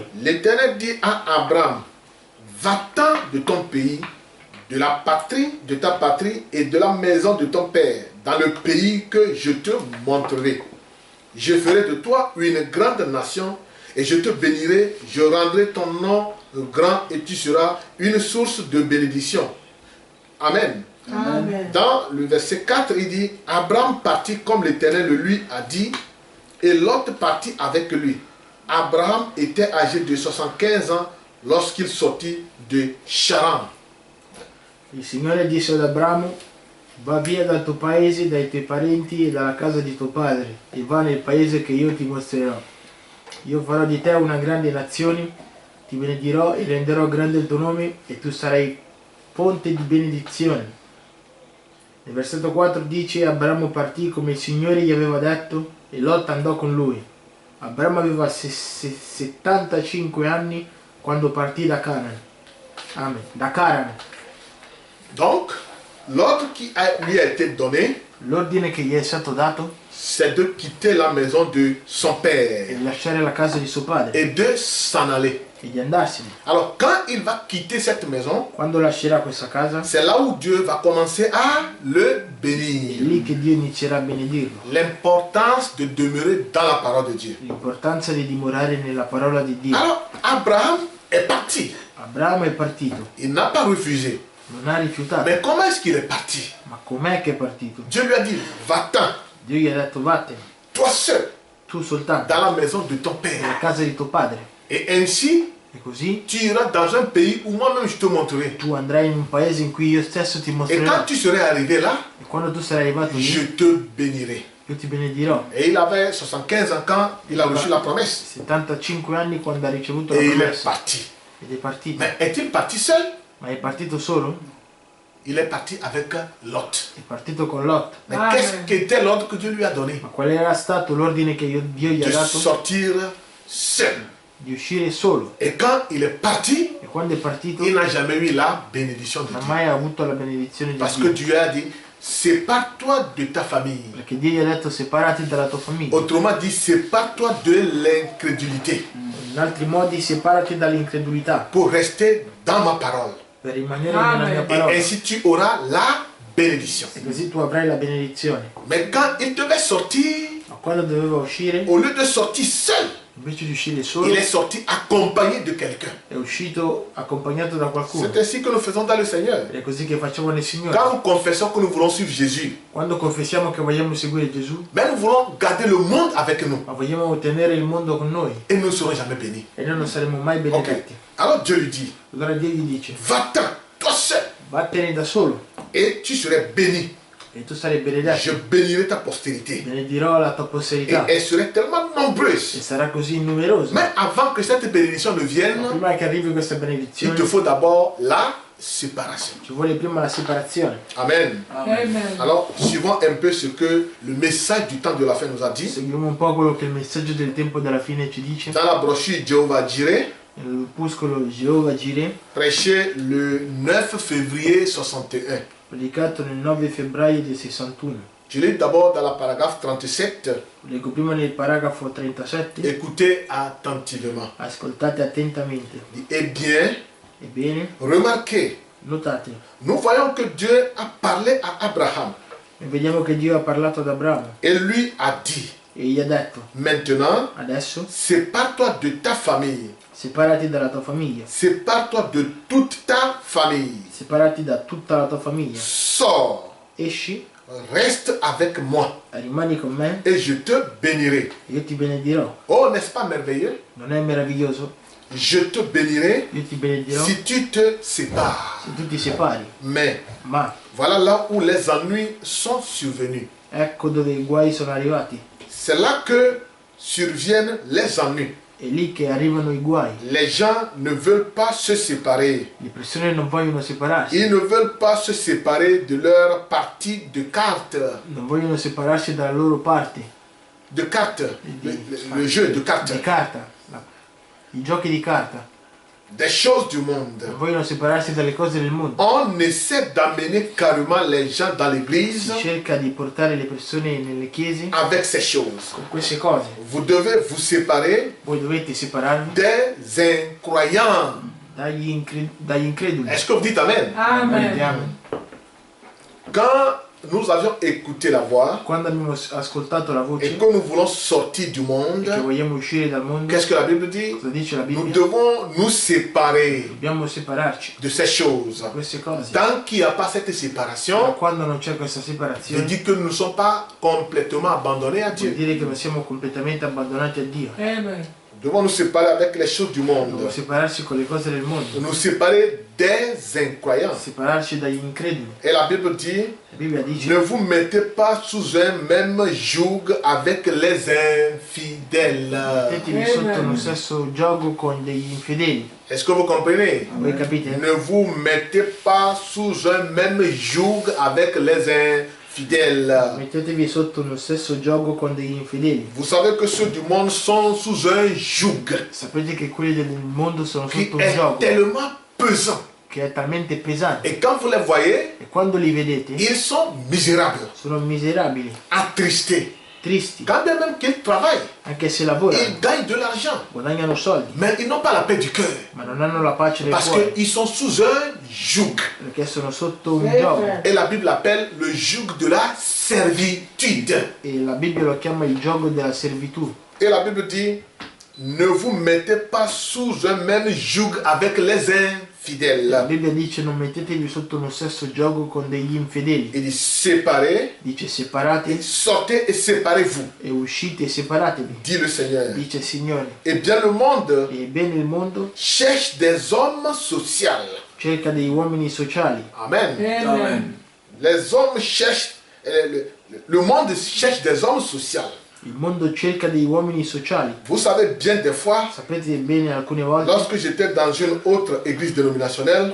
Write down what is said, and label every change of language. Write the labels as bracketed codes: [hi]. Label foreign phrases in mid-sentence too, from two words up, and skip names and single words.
[fr] L'Éternel dit à Abraham, va-t'en de ton pays, de la patrie de ta patrie et de la maison de ton père, dans le pays que je te montrerai. Je ferai de toi une grande nation et je te bénirai, je rendrai ton nom grand et tu seras une source de bénédiction. Amen. Amen. Dans le verset 4, il dit, Abraham partit comme l'Éternel le lui a dit, et Lot partit avec lui. Abraham était âgé de 75 ans lorsqu'il sortit de Charan. [it] Il Signore disse ad Abramo, va via dal tuo paese, dai tuoi parenti e dalla casa di tuo padre, e va nel paese che io ti mostrerò. Io farò di te una grande nazione, ti benedirò e renderò grande il tuo nome, e tu sarai fonte di benedizione. Nel versetto 4 dice, Abramo partì come il Signore gli aveva detto, e Lot andò con lui. Abramo aveva 75 anni quando partì da Canaan. Amen. Da Caran. [fr] Donc, l'ordre qui lui a été donné, [it] l'ordine che gli è stato dato [fr] c'est de quitter la maison de son [it] è [fr] père [it] di lasciare la casa di suo padre [fr] et de s'en aller. [it] e di andarsene. [fr] Alors, quand il va quitter cette maison, [it] Quando lascerà questa casa, [fr] c'est là où Dieu va commencer à le [it] è [fr] bénir. [it] lì che Dio inizierà a benedirlo. [fr] L'importance de demeurer dans la parole de Dieu. [it] L'importanza di dimorare nella parola di Dio. [fr] Alors, Abraham est parti. [it] Abramo è partito, [fr] Il n'a pas refusé. [it] non ha rifiutato. [fr] Mais comment est-ce qu'il est parti? [it] Ma com'è che è partito? [fr] Dieu lui a dit, va-t'en, [it] Dio gli ha detto vattene, [fr] toi seul, [it] tu soltanto, [fr] dans la maison de ton père. [it] nella casa di tuo padre. [fr] Et ainsi, [it] E così [fr] tu iras dans un pays où moi-même je te montrerai. [it] tu andrai in un paese in cui io stesso ti [fr] Et [it] mostrerò. [fr] quand tu serais arrivé là, [it] E quando tu sarai arrivato lì, [fr] je te bénirai. [it] io ti benedirò. [fr] Et il avait 75 ans quand il a reçu la promesse. [it] 75 anni quando ha ricevuto la [fr] Et il est [it] promessa. [fr] parti. [it] Ed è partito. [fr] Mais est-il parti seul? [it] Ma è partito solo? [fr] Il est parti avec Lot. [it] È partito con Lot. [fr] Mais Ah, qu'est-ce ouais. qu'était l'ordre que Dieu lui a donné? [it] Ma qual era stato l'ordine che Dio gli ha [fr] De [it] dato? [fr] sortir seul. [it] Di uscire solo. [fr] Et quand il est parti, [it] E quando è partito [fr] il n'a jamais eu la bénédiction de [it] non ha [fr] Dieu. [it] mai avuto la benedizione di [fr] Parce que [it] Dio. [fr] Dieu a dit, sépare-toi de ta famille. [it] Perché Dio gli ha detto separati dalla tua famiglia. [fr] Autrement dit, sépare-toi de l'incrédulité [it] In altri modi separati dall'incredulità [fr] pour rester dans ma parole. [it] per rimanere Amen. nella mia [fr] Et [it] parola. [fr] ainsi tu auras la bénédiction. [it] E così tu avrai la benedizione. [fr] Mais quand il devait sortir, [it] Ma quando doveva uscire, [fr] au lieu de sortir seul, [it] invece di uscire solo, [fr] il est sorti accompagné de quelqu'un. [it] è uscito accompagnato da qualcuno. [fr] C'est ainsi que nous faisons dans le Seigneur. [it] Ed è così che facciamo nel Signore. [fr] Quand nous confessons que nous voulons suivre Jésus, [it] Quando confessiamo che vogliamo seguire Gesù, [fr] mais nous voulons garder le monde avec nous. [it] ma vogliamo ottenere il mondo con noi, [fr] Et nous ne serons jamais bénis. [it] e noi non saremo mai Ok. benedetti. [fr] Alors Dieu lui dit, [it] Allora Dio gli dice, [fr] va-t'en, toi seul, [it] vattene da solo, [fr] et tu serais béni. [it] e tu sarai [fr] Je [it] benedetto. [fr] bénirai ta postérité. [it] Benedirò la tua [fr] Et [it] posterità, [fr] elle serait tellement [it] e [fr] nombreuse. [it] sarà così numerosa. [fr] Mais avant que cette bénédiction ne [it] Ma [fr] vienne, [it] prima che arrivi questa [fr] il te [it] benedizione, [fr] faut d'abord la séparation. [it] ci vuole prima la separazione. Amen. Amen. [fr] Alors, suivons un peu ce que le message du temps de la fin nous a dit. [it] Seguiamo un po' quello che il messaggio del tempo della fine ci dice. [fr] Dans la brochure Jéhovah Jireh, [it] Nell'opuscolo Geova Jireh, [fr] prêché le 9 février 61. [it] predicato nel 9 febbraio del 61. [fr] Je lis d'abord dans la paragraphe 37. [it] Leggo prima nel paragrafo 37. [fr] Écoutez attentivement. [it] Ascoltate attentamente. [fr] Eh bien, [it] Ebbene, [fr] remarquez, [it] notate, [fr] nous voyons que Dieu a parlé à Abraham [it] e vediamo che Dio ha parlato ad Abramo [fr] et lui a dit, [it] e gli ha detto, [fr] maintenant, [it] adesso [fr] sépare-toi de ta famille, [it] separati dalla tua famiglia, [fr] sépare-toi de toute ta famille, [it] separati da tutta la tua famiglia, [fr] sors, [it] esci, [fr] reste avec moi [it] rimani con me [fr] et je te bénirai. [it] e io ti benedirò. [fr] Oh, n'est-ce pas merveilleux? [it] Non è meraviglioso? [fr] Je te bénirai [it] Io ti benedirò [fr] si tu te sépares. [it] se tu ti separi. [fr] Mais [it] Ma [fr] voilà là où les ennuis sont survenus. [it] ecco dove i guai sono arrivati. [fr] C'est là que surviennent les ennuis. [it] È lì che arrivano i guai. [fr] Les gens ne veulent pas se séparer. [it] Le persone non vogliono separarsi. [fr] Ils ne veulent pas se séparer de leur partie de cartes. [it] Non vogliono separarsi dalla loro parte [fr] De cartes. Le jeu de cartes. [it] di carta. I giochi di carta. [fr] Des choses du monde. [it] Non vogliono separarsi dalle cose del mondo. [fr] On essaie d'amener carrément les gens dans l'église [it] Si cerca di portare le persone nelle chiese [fr] avec ces choses. [it] con queste cose. [fr] Vous devez vous séparer [it] Voi dovete separarvi [fr] des incroyants. [it] dagli increduli. [fr] Est-ce que vous dites Amen? [it] Amen. Vediamo. [fr] Quand nous avions écouté la voix [it] Quando abbiamo ascoltato la [fr] et [it] voce [fr] que nous voulons sortir du monde, [it] che vogliamo uscire dal mondo, [fr] qu'est-ce que la Bible dit? [it] cosa dice la [fr] Nous [it] Bibbia? [fr] devons nous séparer [it] Dobbiamo separarci [fr] de ces choses. [it] da queste cose. [fr] Tant qu'il n'y a pas cette [it] Ma [fr] séparation, [it] quando non c'è questa [fr] je [it] separazione, [fr] dis que nous ne sommes pas complètement abandonnés à [it] vuol [fr] Dieu. [it] dire che non siamo completamente abbandonati a Dio. Amen. [fr] Nous devons nous séparer avec les choses du monde. [it] Dobbiamo separarsi con le cose del mondo, [fr] Nous séparer des incroyants. [it] separarci dagli increduli. [fr] Et la Bible dit, [it] La Bibbia dice: [fr] ne vous mettez pas sous un même joug avec les infidèles. [it] mettetevi sotto lo stesso gioco con degli infedeli. [fr] Est-ce que vous comprenez? [it] Voi capite? [fr] Ne vous mettez pas sous un même joug avec les infidèles. [it] Mettetevi sotto lo stesso gioco con degli infedeli. [fr] Vous savez que ceux du monde sont sous un joug [it] Sapete che quelli del mondo sono [fr] qui [it] sotto un [fr] est [it] gioco [fr] tellement pesant. [it] che è talmente pesante [fr] Et quand vous les voyez, [it] e quando li vedete [fr] ils sont misérables, [it] sono miserabili, [fr] attristés. [it] tristi, [fr] Quand bien même qu'ils travaillent, [it] anche se lavorano, [fr] ils gagnent de l'argent, [it] guadagnano soldi, [fr] mais ils n'ont pas la paix du cœur. [it] ma non hanno la pace del [fr] Parce [it] cuore, [fr] qu'ils sont sous un joug. [it] perché sono sotto un Amen. giogo. [fr] Et la Bible appelle le joug de la servitude. [it] E la Bibbia lo chiama il gioco della servitù. [fr] Et la Bible dit, ne vous mettez pas sous un même joug avec les infidèles. [it] La Bibbia dice non mettetevi sotto uno stesso gioco con degli infedeli. [fr] Il dit, séparez, [it] Dice separate [fr] sortez et séparez-vous, [it] e uscite e separatevi. [fr] dit le Seigneur. [it] Dice il Signore. [fr] Eh bien, le monde [it] Ebbene il mondo [fr] cherche des hommes sociaux. [it] cerca degli uomini sociali. Amen. Amen. [fr] Les hommes cherchent, le monde cherche des hommes sociaux. [it] Il mondo cerca degli uomini sociali. [fr] Vous savez bien des fois, [it] Sapete bene alcune volte, [fr] lorsque j'étais dans une autre église dénominationnelle,